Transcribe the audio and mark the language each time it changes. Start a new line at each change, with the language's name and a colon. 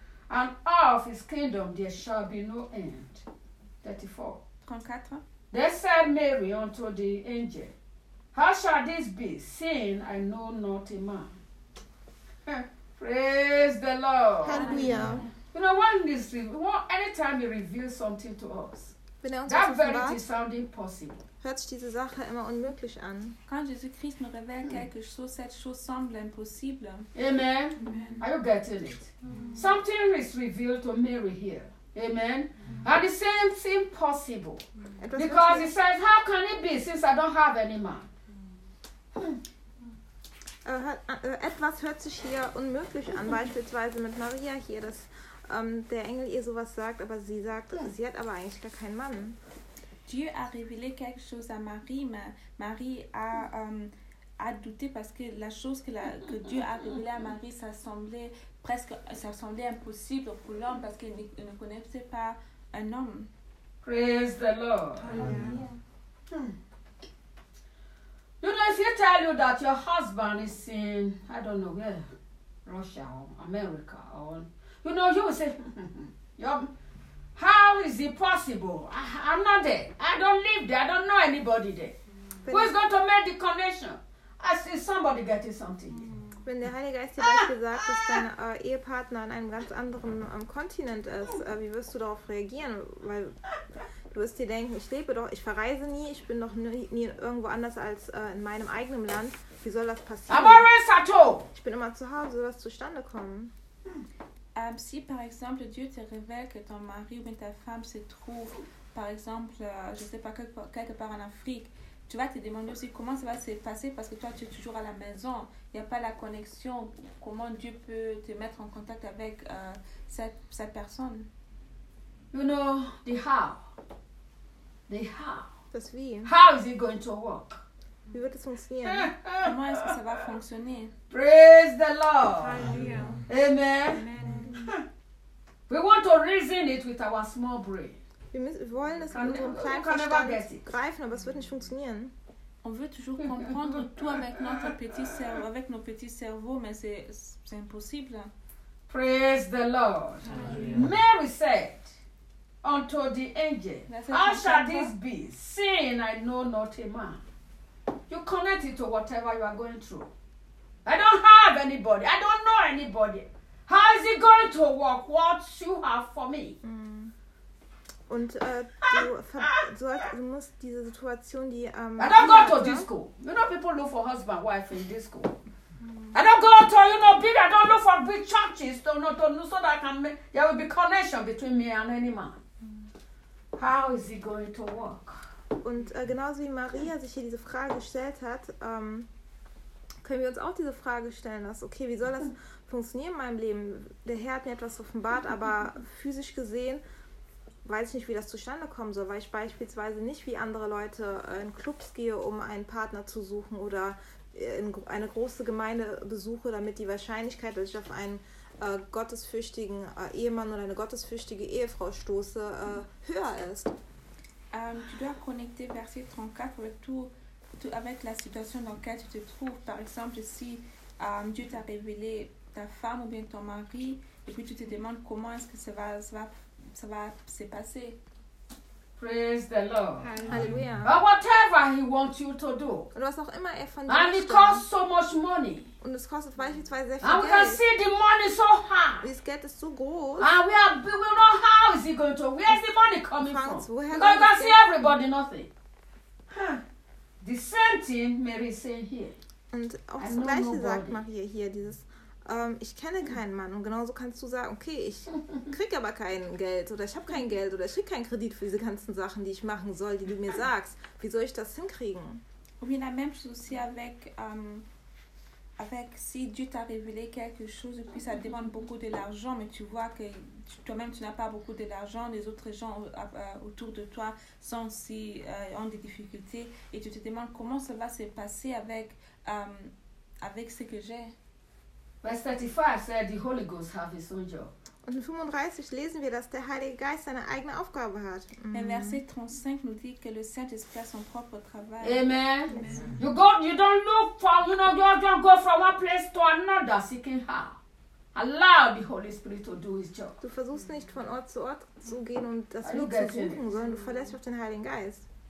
English: And of his kingdom there shall be no end. 34. Then said Mary unto the angel, how shall this be, seeing I know not a man? Praise the Lord. Hallelujah. You know, anytime he reveals something to us, that verity sounds impossible.
German: Hört sich diese Sache immer unmöglich an.
French: Quand Jésus-Christ nous révèle quelque chose, cette chose semble impossible.
English: Amen. Amen. Are you getting it? Mm-hmm. Something is revealed to Mary here. Amen. Mm-hmm. And the same thing possible. Mm-hmm. Because he says, how can it be since I don't have any man? Mm-hmm.
German: Etwas hört sich hier unmöglich an, beispielsweise mit Maria hier, dass der Engel ihr sowas sagt, aber sie sagt, sie hat aber eigentlich gar keinen Mann.
French: Dieu a révélé quelque chose à Marie, mais Marie a douté parce que la chose que Dieu a révélée à Marie, ça semblait impossible pour l'homme parce qu'il ne connaissait pas un homme.
English: Praise the Lord. Hallelujah. You know, if you tell you that your husband is in, I don't know where, Russia or America or, you know, you will say, how is it possible? I'm not there. I don't live there. I don't know anybody there. Mm-hmm. Who is going to make the connection? I see somebody getting something. Mm-hmm.
German: Wenn der Heilige Geist dir gesagt, dass dein Ehepartner in einem ganz anderen Kontinent ist, wie wirst du darauf reagieren? Weil du wirst dir denken, ich lebe doch, ich verreise nie, ich bin doch nie irgendwo anders als in meinem eigenen Land. Wie soll das passieren?
English: I'm always at home.
German: Ich bin immer zu Hause, soll das zustande kommen?
French: Si par exemple Dieu te révèle que ton mari ou ta femme se trouve, par exemple, je sais pas, quelque part en Afrique, tu vas te demander aussi comment ça va se passer parce que toi, tu es toujours à la maison. Il n'y a pas la connexion. Comment Dieu peut te mettre en contact avec cette personne?
English: You know, the how. The how.
German: Das wie.
English: How is it going to work?
German: Wie wird es funktionieren?
French: Comment est-ce que ça va fonctionner?
English: Praise the Lord. Amen. Amen. We want to reason it with our small brain.
German: Wir wollen es mit unserem kleinen Verstand greifen, aber es wird nicht funktionieren.
French: On veut toujours comprendre tout avec notre petit cerveau, avec nos petits cerveaux, mais c'est impossible.
English: Praise the Lord. Amen. Mary said unto the angel, how shall this be, seeing I know not a man? You connect it to whatever you are going through. I don't have anybody. I don't know anybody. How is it going to work? What you have for me?
German: Und du musst diese Situation, die
English: I don't go to disco. You know, people look for husband, wife in disco. I don't go to, you know, big. I don't look for big churches. To so that I can make, there will be connection between me and any man. How is it going to work?
German: Und genauso wie Maria sich hier diese Frage gestellt hat, können wir uns auch diese Frage stellen, dass okay, wie soll das funktionieren in meinem Leben? Der Herr hat mir etwas offenbart, aber physisch gesehen weiß ich nicht, wie das zustande kommen soll, weil ich beispielsweise nicht wie andere Leute in Clubs gehe, um einen Partner zu suchen oder in eine große Gemeinde besuche, damit die Wahrscheinlichkeit, dass ich auf einen gottesfürchtigen Ehemann oder eine gottesfürchtige Ehefrau stoße, höher ist.
French: Tu dois connecter verset 34 avec tout avec la situation dans laquelle tu te trouves. Par exemple, si Dieu t'a révélé ta femme ou bien ton mari, et puis tu te demandes comment est-ce que ça va se passer.
English: Praise the Lord. Hallelujah. But whatever he wants you to do.
German: Und was auch immer er von dir
English: and
German: möchte.
English: It costs so much money.
German: Und es kostet beispielsweise sehr viel
English: and
German: Geld.
English: And we can see the money so hard.
German: Das Geld ist so groß.
English: And we know how is it going to, where is the money coming from?
German: Woher
English: because you can see everybody nothing. The same thing Mary is saying here.
German: Und auch das Gleiche sagt Maria hier, dieses ich kenne keinen Mann. Und genauso kannst du sagen, okay, ich kriege aber kein Geld oder ich habe kein Geld oder ich kriege keinen Kredit für diese ganzen Sachen, die ich machen soll, die du mir sagst. Wie soll ich das hinkriegen? Und wenn ein Mensch
French: aussi avec, avec si Dieu t'a révélé quelque chose, puis ça demande beaucoup de l'argent, mais tu vois que toi-même tu n'as pas beaucoup de l'argent, les autres gens autour de toi sont aussi, ont des difficultés et tu te demandes comment ça va se passer avec, avec ce que j'ai.
English: Verse 35 says the Holy Ghost has his own job.
German: Und in 35 lesen wir, dass der Heilige Geist seine eigene Aufgabe hat. Mm.
French: Verset 35 nous dit que le Saint-Esprit a son propre travail.
English: Amen. Amen. You go, you don't look for, you know, you don't go from one place to another seeking her. Allow the Holy Spirit to do his job.
German: Du versuchst nicht von Ort zu Ort zu gehen und das Glück zu suchen, sondern du verlässt dich auf den Heiligen Geist.